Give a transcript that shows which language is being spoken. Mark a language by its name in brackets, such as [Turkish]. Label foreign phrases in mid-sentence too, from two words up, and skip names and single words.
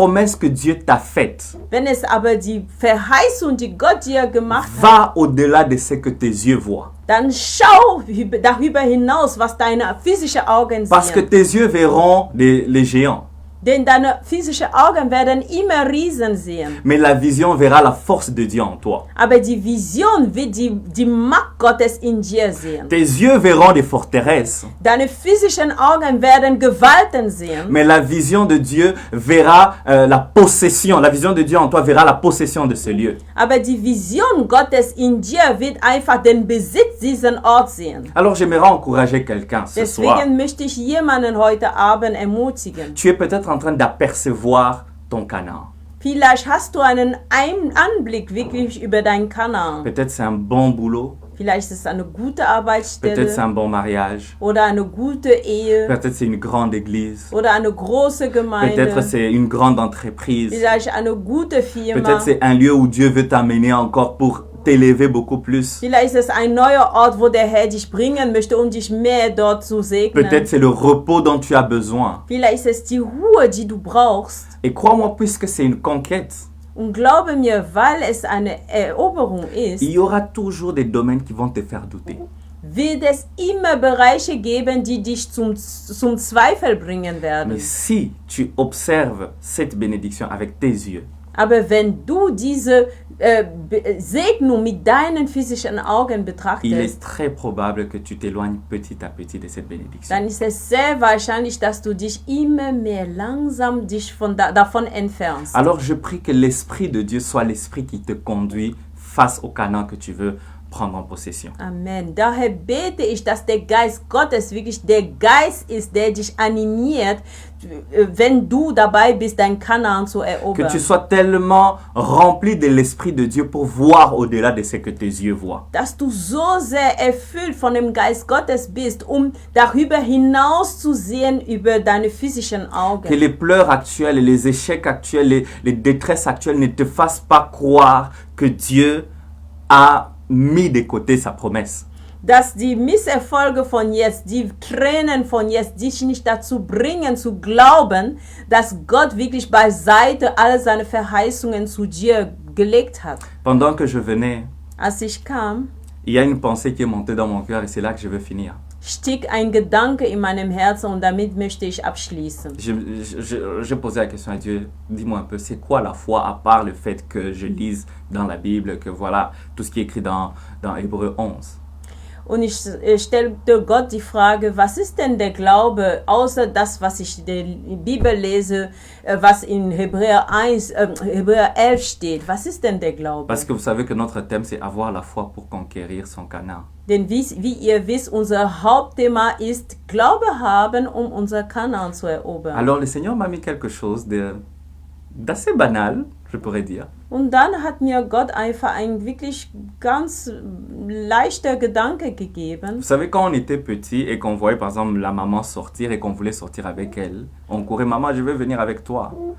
[French] promesse que Dieu t'a faite, [German] wenn es aber die Verheißung, die Gott dir gemacht hat, [French] va au-delà de ce que tes yeux voient. [German] dann schau darüber hinaus, was deine physischen Augen [French] Parce que [German] sehen. [French] tes yeux verront les géants, [German] Denn deine physischen Augen werden immer Riesen sehen. [French] mais la vision verra la force de Dieu en toi. [German] Aber die Vision wird die Macht Gottes in dir sehen. [French] Tes yeux verront des forteresses, [German] Deine physischen Augen werden Gewalten sehen. [French] mais la vision de Dieu verra la possession. La vision de Dieu en toi verra la possession de ce lieu. [German] Aber die Vision Gottes in dir wird einfach den Besitz diesen Ort sehen. [French] Alors j'aimerais encourager quelqu'un ce soir. [German] Deswegen möchte ich jemanden heute Abend ermutigen. [French] Tu es peut-être en train d'apercevoir ton Canaan. [German] Vielleicht hast du einen Anblick wirklich über dein Kanaan. [French] Peut-être c'est un bon boulot, [German] Vielleicht ist es eine gute [French] peut-être c'est [German] Arbeitsstelle [French] un bon mariage, [German] oder eine gute Ehe [French] peut-être c'est une grande église, [German] oder eine große [French] peut-être [German] Gemeinde. [French] c'est une grande entreprise, [German] Vielleicht eine gute Firma. [French] peut-être c'est un lieu où Dieu veut t'amener encore pour t'élever beaucoup plus. [German] Vielleicht ist es ein neuer Ort, wo der Herr dich bringen möchte, um dich mehr dort zu segnen. [French] Peut-être c'est le repos dont tu as besoin. [German] Vielleicht ist es die Ruhe, die du brauchst. [French] Et crois-moi, puisque c'est une conquête, [German] Und glaube mir, weil es eine Eroberung ist, [French] il y aura toujours des domaines qui vont te faire douter. [German] wird es immer Bereiche geben, die dich zum Zweifel bringen werden. [French] Mais si tu observes cette bénédiction avec tes yeux, [German] Aber wenn du diese Segnung mit deinen physischen Augen [French] il [German] betrachtest, [French] est très probable que tu t'éloignes petit à petit de cette bénédiction. [German] dann ist es sehr wahrscheinlich, dass du dich immer mehr langsam davon entfernst. [French] Alors je prie que l'Esprit de Dieu soit l'Esprit qui te conduit face au Canaan que tu veux prendre en possession. Amen. [German] Daher bete ich, dass der Geist Gottes wirklich der Geist ist, der dich animiert, wenn du dabei bist, dein Kanaan zu [French] Que [German] erobern. [French] tu sois tellement rempli de l'Esprit de Dieu pour voir au-delà de ce que tes yeux voient. [German] Dass du so sehr erfüllt von dem Geist Gottes bist, um darüber hinaus zu sehen über deine physischen [French] Que [German] Augen. [French] les pleurs actuels, les échecs actuels, les détresses actuelles ne te fassent pas croire que Dieu a mis de côté sa promesse. [German] Dass die Misserfolge von jetzt, die Tränen von jetzt dich nicht dazu bringen zu glauben, dass Gott wirklich beiseite alle seine Verheißungen zu dir gelegt hat. [French] Pendant que je venais, [German] Als ich kam, [French] il y a une pensée qui est montée dans mon cœur et c'est là que je veux finir. [German] stieg ein Gedanke in meinem Herzen und damit möchte ich abschließen. [French] J'ai posé la question à Dieu, dis-moi un peu, c'est quoi la foi à part le fait que je lise dans la Bible, que voilà, tout ce qui est écrit dans Hébreux 11. [German] Und ich stellte Gott die Frage, was ist denn der Glaube, außer das, was ich in der Bibel lese, was in Hebräer 11 steht. Was ist denn der Glaube? [French] Parce que vous savez que notre thème, c'est avoir la foi pour conquérir son Canaan. [German] Denn wie ihr wisst, unser Hauptthema ist Glaube haben, um unser Kanaan zu erobern. [French] Alors le Seigneur m'a mis quelque chose d'assez banal, je pourrais dire. [German] Und dann hat mir Gott einfach ein wirklich ganz leichter Gedanke gegeben. [French] Vous savez, quand on était petit et qu'on voyait par exemple la maman sortir et qu'on voulait sortir avec elle, on courait, maman, je veux venir avec toi.